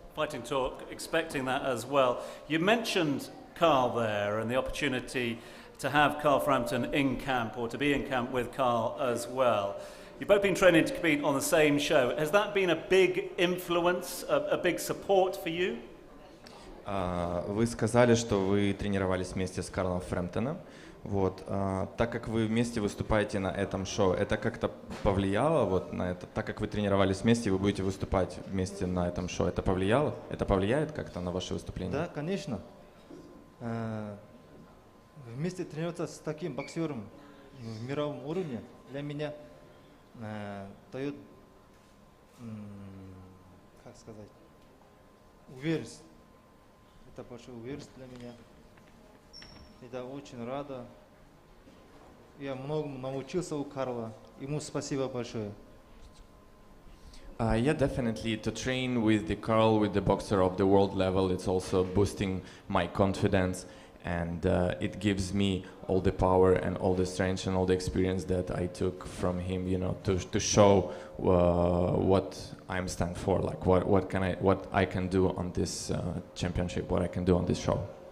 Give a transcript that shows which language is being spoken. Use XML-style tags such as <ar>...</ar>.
<en>Fighting talk, expecting that as well. You mentioned Carl there and the opportunity to have Carl Frampton in camp, or to be in camp with Carl as well. You've both been training to compete on the same show. Has that been a big influence, a big support for you?</en> <ru>Вы сказали, что вы тренировались вместе с Карлом Фрэмптоном. Вот, так как вы вместе выступаете на этом шоу, это как-то повлияло вот на это? Так как вы тренировались вместе, вы будете выступать вместе на этом шоу, это повлияло? Это повлияет как-то на ваше выступление? Да, конечно. Вместе тренироваться с таким боксером в мировом уровне для меня дает, как сказать, уверенность. Это большая уверенность для меня. Я очень рада. Я многому научился у Карла. Ему спасибо большое.</ru> <en>Yeah, definitely. To train with the Carl, with the boxer of the world level, it's also boosting my confidence, and it gives me all the power and all the strength and all the experience that I took from him. You know, to show what I'm stand for, like what I can do on this championship, what I can do on this show.</en>